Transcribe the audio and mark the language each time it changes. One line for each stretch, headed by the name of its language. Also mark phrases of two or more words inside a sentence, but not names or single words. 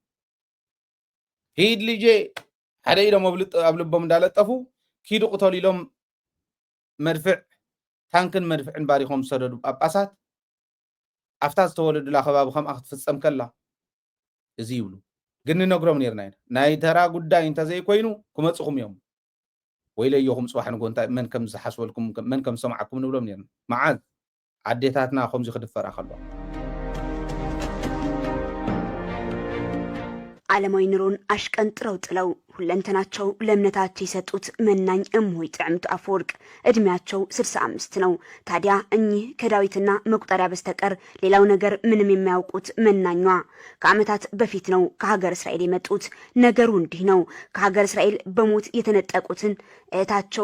Amharic: ሂድ ልጄ
Tigrinya: ሓደ ኢሎም ኣብ ልቦም እንዳለጠፉ ኪዱ ቅተሉ ኢሎም መድፍዕ ታንክን መድፍዕን ባሪኾም ዝሰደዱ ጳጳሳት ኣፍታ ዝተወለዱላ ከባቢ ከምኣ ክትፍፀም ከላ እዚ ይብሉ። ግን ንነግሮም ነርና ኢና ናይ ተራ ጉዳይ እንተዘይኮይኑ ክመፅኹም እዮም ወይ ለየኹም ፅባሕ ንጎ እንታይ መን ከም ዝሓስበልኩም መን ከም ሰማዓኩም ንብሎም ነርና። መዓዝ ኣዴታትና ከምዚ ክድፈራ ከለዋ
Amharic: ዓለማዊ ኑሮን አሽቀንጥረው ጥለው ሁለንተናቸው ለእምነታቸው የሰጡት መናኝ እምሆይ ጥዕምቱ አፈወርቅ እድሜያቸው 65 ነው። ታዲያ እኚህ ከዳዊትና መቁጠሪያ በስተቀር ሌላው ነገር ምንም የማያውቁት መናኟ ከዓመታት በፊት ነው ከሀገር እስራኤል የመጡት። ነገሩ እንዲህ ነው። ከሀገር እስራኤል በሞት የተነጠቁትን እህታቸው